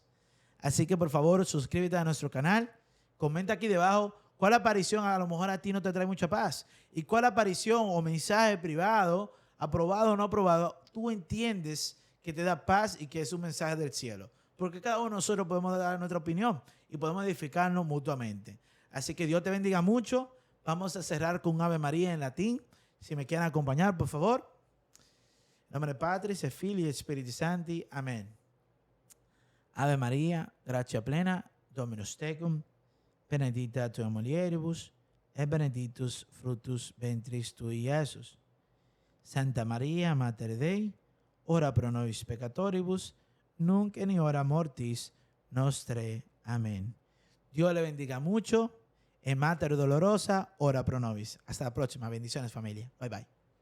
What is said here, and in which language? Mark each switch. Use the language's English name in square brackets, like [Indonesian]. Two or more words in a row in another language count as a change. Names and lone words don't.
[Spanish] Así que por favor suscríbete a nuestro canal, comenta aquí debajo cuál aparición a lo mejor a ti no te trae mucha paz y cuál aparición o mensaje privado, aprobado o no aprobado, tú entiendes que te da paz y que es un mensaje del cielo. Porque cada uno de nosotros podemos dar nuestra opinión y podemos edificarnos mutuamente. Así que Dios te bendiga mucho. Vamos a cerrar con un Ave María en latín. Si me quieren acompañar, por favor. En nombre de [Latin] Patris, et Filii, et Spiritus Sancti. Amén. Ave Maria, gratia plena, Dominus tecum, benedicta tu in mulieribus, et benedictus fructus ventris tui, Iesus. Santa Maria, Mater Dei, ora pro nobis peccatoribus, nunc et in hora mortis nostre. [Spanish] Amén. Dios le bendiga mucho. [Latin] En Mater Dolorosa, ora pro nobis. [Spanish] Hasta la próxima. Bendiciones, familia. [English] Bye, bye.